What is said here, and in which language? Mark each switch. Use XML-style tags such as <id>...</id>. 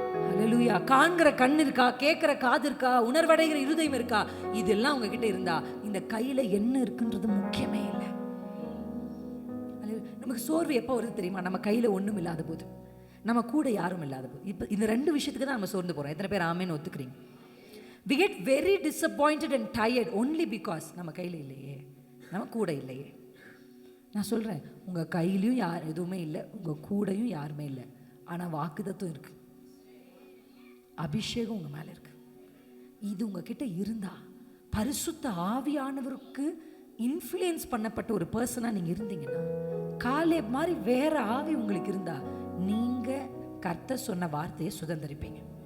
<ta>அல்லேலூயா. காண்கிற கண் இருக்கா? கேட்கிற காது இருக்கா? உணர்வடைகிற இருதயம் இருக்கா? இதெல்லாம் உங்ககிட்ட இருந்தா இந்த கையில என்ன இருக்குன்றது முக்கியமே இல்லை. நமக்கு சோர்வு எப்போ வருது தெரியுமா? நம்ம கையில ஒண்ணும் இல்லாத போது, நம்ம கூட யாரும் இல்லாத போது. இப்போ இந்த ரெண்டு விஷயத்துக்கு தான் நம்ம சோர்ந்து போறோம். எத்தனை பேர் ஆமேன்னு ஒத்துக்கிறீங்க?</ta> <en>we get very disappointed and tired only because</en> <ta>நம்ம கையில் இல்லையே, நம்ம கூட இல்லையே. நான் சொல்கிறேன், உங்கள் கையிலையும் யார் எதுவுமே இல்லை, உங்கள் கூடையும் யாருமே இல்லை. ஆனால் வாக்குத்தத்தம் இருக்குது, அபிஷேகம் உங்கள் மேலே இருக்குது. இது உங்ககிட்ட இருந்தா, பரிசுத்த ஆவியானவருக்கு இன்ஃப்ளூயன்ஸ் பண்ணப்பட்ட ஒரு பர்சனாக நீங்கள் இருந்தீங்கன்னா, காலேப் மாதிரி வேற ஆவி உங்களுக்கு இருந்தா நீங்கள் கர்த்தர் சொன்ன வார்த்தையை சுதந்திரிப்பீங்க.</ta>